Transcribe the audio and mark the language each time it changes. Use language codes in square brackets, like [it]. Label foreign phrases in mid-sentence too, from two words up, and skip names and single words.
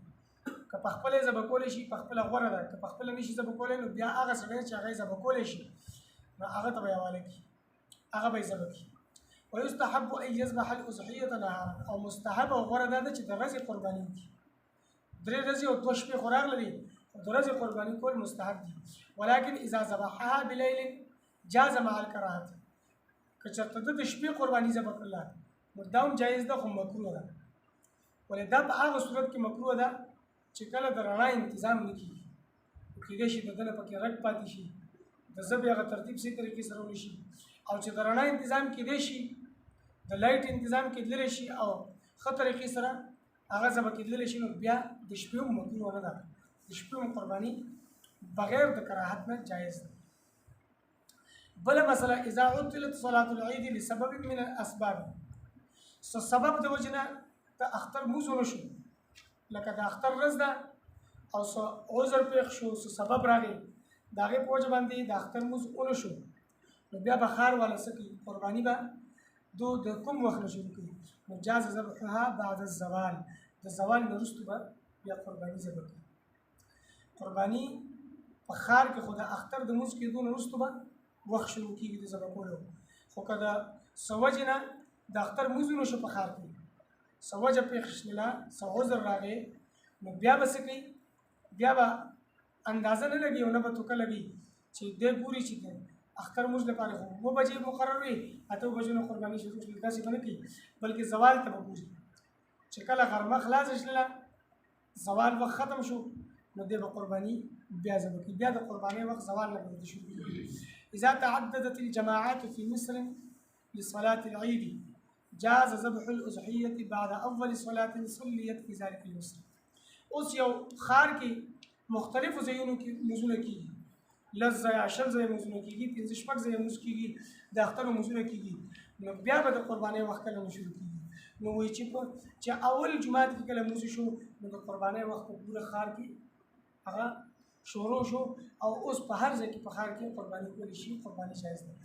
[ps] که په خپله یې ذبح کولی شي په خپله غوره ده، که په خپله نه شي ذبح کولی نو بیا هغه سړی چې هغه یې ذبح کولی شي نو هغه ته به یې حواله کړي، هغه به یې ذبح کړي. [ar] ویستحب ان یذبح الاضحیة نهارا. [ps] او مستحب او غوره دا ده چې د ورځې قرباني وکړي. 3 ورځې او 2 شپې خو راغله دي، د ورځې قرباني کول مستحب دي. [ar] ولكن اذا ذبحها بلیل جاز مع الکراهة. [ps] که چېرته د شپې قرباني ذبح کړله نو دا هم جایز ده خو مکروه ده. ولې دا په هغه صورت کې مکروه ده چې کله د رڼا انتظام نه کېږي، کېدای شي د ده نه پکې رګ پاتې شي، د ذبح هغه ترتیب صحیح طریقې سره ونه شي، او چې د رڼا انتظام کېدای شي، د لایټ انتظام کېدلی شي او ښه طریقې سره هغه ذبح کېدلی شي نو بیا د شپې هم مکروه نه ده، د شپې هم قرباني بغیر د کراهت نه جایز ده. بله مسله [ar] اذا عطلت صلاة العید لسبب من الاسباب. [ps] سبب د وجې نه د اختر لمونځ ونه شو، لکه د اختر ورځ ده او څه عذر پېښ شو، څه سبب راغی، د هغې په وجه باندې د اختر لمونځ ونه شو نو بیا به ښار والا څه کوي؟ قرباني به د کوم وخت نه شروع کوي؟ [ar] نو جاز ذبحها بعد الزوال. [ps] د د زوال نه وروسته به بیا قرباني ذبح کوي. قرباني په ښار کې خو د اختر د لمونځ کېدو نه وروسته به وخت شروع کېږي د ذبح کولو. خو که د څه وجې نه د اختر لمونځ ونه شو په ښار کې، څه وجه پېښه شوله، څه عذر راغی، نو بیا به څه کوي؟ بیا به اندازه نه لګي او نه به توکه لګي چې دی ګوري چې د اختر لمونځ لپاره خو 9 بجې مقرر وي، 8 بجو نه قرباني شروع شوه، داسې به نه کوي، بلکې زوال ته به ګوري چې کله غرمه خلاصه شوله، زوال وخت ختم شو، نو دی به قرباني بیا ذبح کوي. بیا د قربانۍ وخت زوال نه به شروع کېږي. [ar] اذا تعددت الجماعات في مصر لصلاة العيد جاز ذبح الأضحية بعد أول صلاة صليت في ذلك المصر. [ps] اوس یو ښار کې مختلفو ځایونو کې لمونځونه کېږي، 10 ځایه 20 ځایه لمونځونه کېږي، 15 ځایه لمونځ کېږي، د اختر لمونځونه کېږي، نو بیا به د قربانۍ وخت کله نه شروع کېږي. نو وایي چې اول جماعت کې کله لمونځ شو نو د قربانۍ وخت په پوره ښار کې هغه شروع شو، او اوس په هر ځای کې په ښار کې قرباني کولی شي، قرباني جایز ده.